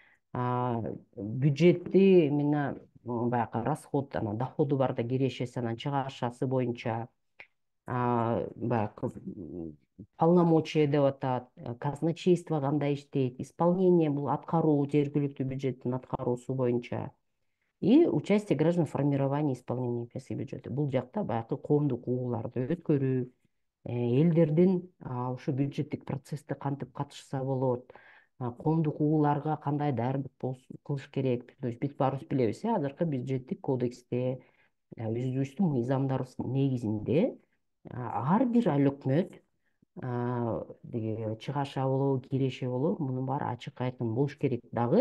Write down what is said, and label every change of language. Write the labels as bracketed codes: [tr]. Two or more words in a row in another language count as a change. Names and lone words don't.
[ky] Бюджетти именно баягы расход, анан доходу барда кирешеси, анан чыгарышасы боюнча баягы полномочия деп атат, казначейство кандай иштейт, исполнение бул аткаруу, жергиликтүү бюджеттин аткаруусу боюнча. [ru] И участие граждан в формировании исполнения местного бюджета. [ky] Бул жакта баягы коомдук угууларды өткөрүү, элдердин ушу бюджеттик процессте кантип катышса болот, коомдук угууларга кандай даярдык кылыш керек. [ru] То есть [ky] биз баарыбыз билебиз, азыркы бюджеттик кодексте өзүбүздүн мыйзамдарыбыздын негизинде ар бир айыл өкмөт чыгаша болобу киреше болобу мунун баары ачык айкын болуш керек дагы.